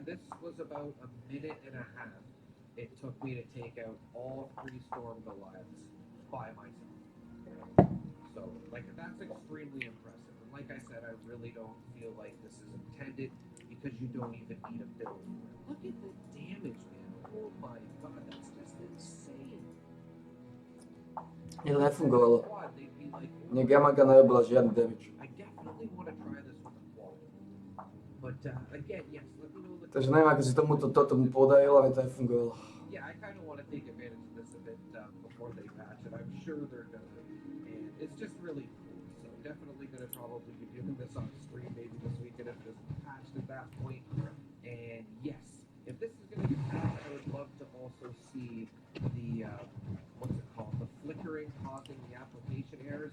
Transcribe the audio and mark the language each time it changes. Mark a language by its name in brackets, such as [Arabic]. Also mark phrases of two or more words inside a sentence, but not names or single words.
[English] This was about a minute and a half it took me to take out all 3 Storm Goliaths by myself. So, like, that's extremely impressive. And like I said, I really don't feel like this is intended because you don't even need a build. Look at the damage, man. Oh my god, that's just insane. [Slovak] Je to nefungovalo. [English] Quad, they'd be like, [Slovak] Mne Gamaga nerobila žiadny damage. [English] I definitely want to try this with a quad. But again, yes, let me know in the [Slovak] Takže neviem, ako si toto mu podarilo, ale to nefungovalo. [English] Yeah, I kind of want to take advantage of this a bit before they patch it. I'm sure they're gonna, and it's just really cool. So definitely gonna probably be doing this on stream maybe this weekend if it's patched at that point. And yes, if this is gonna get patched, I would love to also see the what's it called, the flickering causing the application errors.